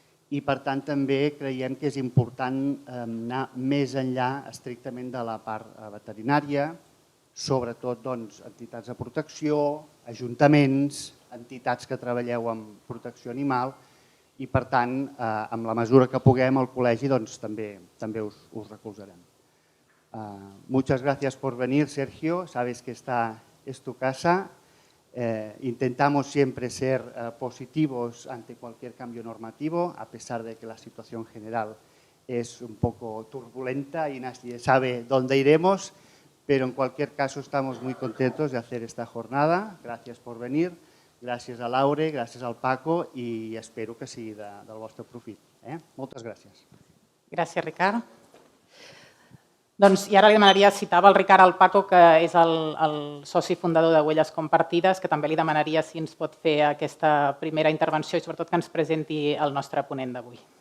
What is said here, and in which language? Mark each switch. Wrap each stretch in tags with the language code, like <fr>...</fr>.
<ca>i per tant també creiem que és important anar més enllà estrictament de la part veterinària, sobretot entitats de protecció, ajuntaments, entitats que treballeu amb protecció animal i, per tant, amb la mesura que puguem, el col·legi també us recolzarem.</ca> <es>Muchas gracias por venir, Sergio. Sabes que esta es tu casa. Intentamos siempre ser positivos ante cualquier cambio normativo, a pesar de que la situación general es un poco turbulenta y nadie sabe dónde iremos, pero en cualquier caso estamos muy contentos de hacer esta jornada. Gracias por venir.</es> <ca>Gràcies a Laure, gràcies al Paco i espero que sigui del vostre profit. Moltes gràcies. Gràcies, Ricard. I ara li demanaria, citava el Ricard al Paco, que és el soci fundador de Huelles Compartides, que també li demanaria si ens pot fer aquesta primera intervenció i sobretot que ens presenti el nostre ponent d'avui.</ca>